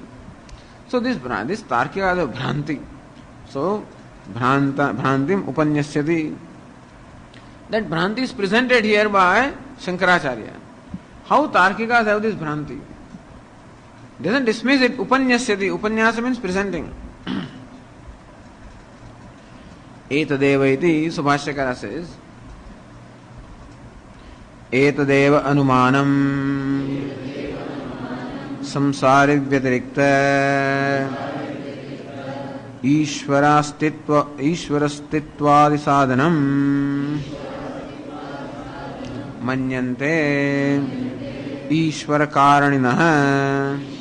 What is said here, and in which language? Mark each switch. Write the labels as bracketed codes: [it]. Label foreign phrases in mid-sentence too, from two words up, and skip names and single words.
[en] So this Tarkika is a Bhranti. So, [sa] Bhrantim Upanyasyati. [en] That Bhranti is presented here by Shankaracharya. How Tarkikas have this Bhranti? Doesn't dismiss it. Upanyasyati. Upanyasa means presenting. [sa] Etadeva iti, Subhashyakara says, Etadeva anumanam samsari vyatirikta ishwarastittvadi sadhanam manyante ishwara karaninaha.